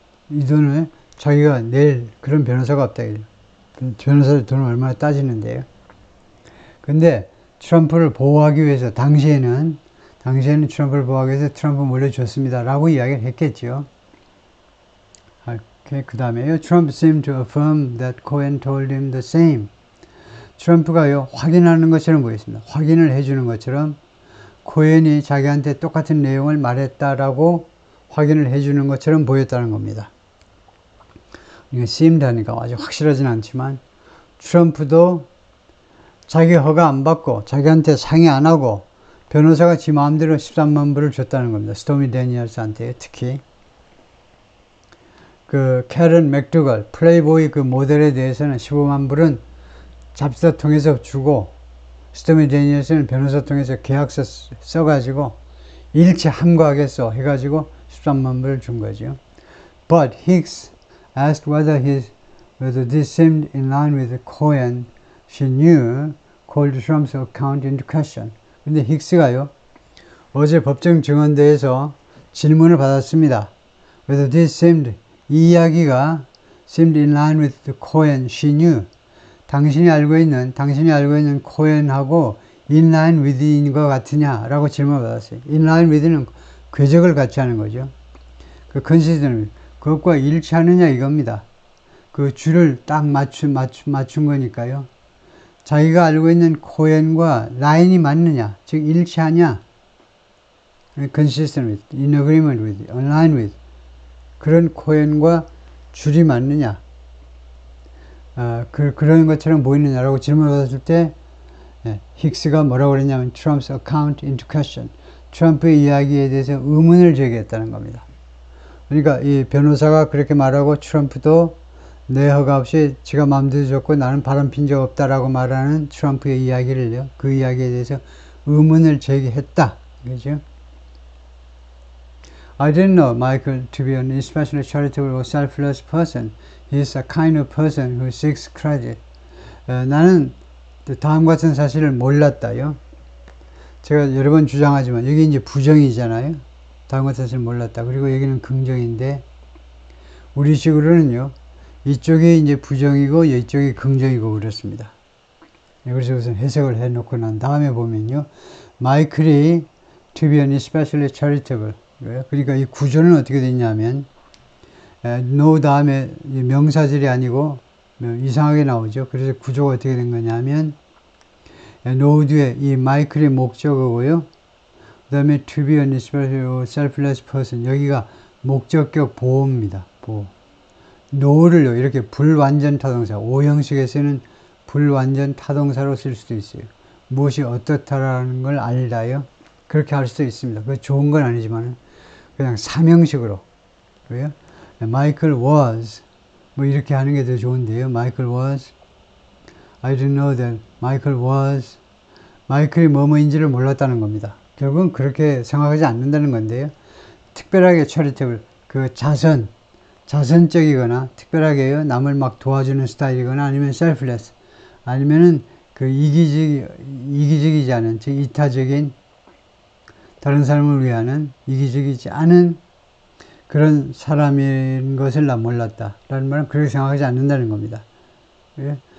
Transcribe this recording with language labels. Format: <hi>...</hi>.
<ko>이 돈을 자기가 낼 그런 변호사가 없다. 변호사들 돈을 얼마나 따지는데요. 근데 트럼프를 보호하기 위해서 당시에는 트럼프를 보호하기 위해서 트럼프 몰래 줬습니다. 라고 이야기를 했겠죠. 그 다음에요.</ko> <en>Trump seemed to affirm that Cohen told him the same.</en> <ko>트럼프가요, 확인하는 것처럼 보였습니다. 확인을 해주는 것처럼 코엔이 자기한테 똑같은 내용을 말했다라고 확인을 해주는 것처럼 보였다는 겁니다. 이게 seemed 하니까 아주 확실하진 않지만 트럼프도 자기 허가 안 받고 자기한테 상의 안 하고 변호사가 지 마음대로 13만 불을 줬다는 겁니다. 스토미 데니얼스한테 특히. 그 캐런 맥두걸 플레이보이 그 모델에 대해서는 15만 불은 잡지사 통해서 주고 스토미 데니얼스는 변호사 통해서 계약서 써가지고 일체 함구하겠어 해가지고 13만 불을 준 거죠.</ko> <en>But Hicks asked whether this seemed in line with the Cohen she knew called Trump's account into question.</en> <ko>근데 힉스가요, 어제 법정 증언대에서 질문을 받았습니다.</ko> <en>Whether this seemed,</en> <ko>이 이야기가</ko> <en>seemed in line with the Cohen she knew.</en> <ko>당신이 알고 있는 코엔하고</ko> <en>in line with</en> <ko>인 것 같으냐라고 질문을 받았어요. in line with는 궤적을 같이 하는 거죠. 그 컨시스턴트, 그것과 일치하느냐 이겁니다. 그 줄을 딱 맞춘 거니까요. 자기가 알고 있는 코엔과 라인이 맞느냐, 즉 일치하냐,</ko> <en>consistent with, in agreement with, align with,</en> <ko>그런 코엔과 줄이 맞느냐, 그런 것처럼 보이느냐라고 질문을 받았을 때 힉스가 뭐라고 그랬냐면</ko> <en>Trump's account into question,</en> <ko>트럼프의 이야기에 대해서 의문을 제기했다는 겁니다. 그러니까 이 변호사가 그렇게 말하고 트럼프도 내 허가 없이 지가 마음대로 줬고 나는 바람핀 적 없다라고 말하는 트럼프의 이야기를요, 그 이야기에 대해서 의문을 제기했다. 그죠?</ko> <en>I didn't know Michael to be an especially charitable or selfless person. He is a kind of person who seeks credit.</en> <ko>나는 다음과 같은 사실을 몰랐다요. 제가 여러 번 주장하지만 여기 이제 부정이잖아요. 다음과 같은 사실을 몰랐다. 그리고 여기는 긍정인데 우리식으로는요, 이쪽이 이제 부정이고 이쪽이 긍정이고 그렇습니다. 그래서 우선 해석을 해놓고 난 다음에 보면요, 마이클이</ko> <en>to be an especially charitable.</en> <ko>그러니까 이 구조는 어떻게 됐냐면 no 다음에 명사절이 아니고 이상하게 나오죠. 그래서 구조가 어떻게 된 거냐면 no 뒤에 이 마이클의 목적어고요. 그 다음에</ko> <en>to be an especially selfless person,</en> <ko>여기가 목적격 보호입니다. 보호. no를요, 이렇게 불완전 타동사, 오형식에서는 불완전 타동사로 쓸 수도 있어요. 무엇이 어떻다라는 걸 알다요. 그렇게 할 수도 있습니다. 그게 좋은 건 아니지만 그냥 삼형식으로. 왜요?</ko> <en>Michael was,</en> <ko>뭐 이렇게 하는 게 더 좋은데요.</ko> <en>Michael was, I didn't know that Michael was,</en> <ko>마이클이 뭐뭐인지를 몰랐다는 겁니다. 결국은 그렇게 생각하지 않는다는 건데요. 특별하게 charitable, 그 자선적이거나 특별하게요, 남을 막 도와주는 스타일이거나 아니면 selfless, 아니면은 그 이기적이지 않은, 즉 이타적인, 다른 사람을 위하는 이기적이지 않은 그런 사람인 것을 난 몰랐다 라는 말은 그렇게 생각하지 않는다는 겁니다. 예?</ko>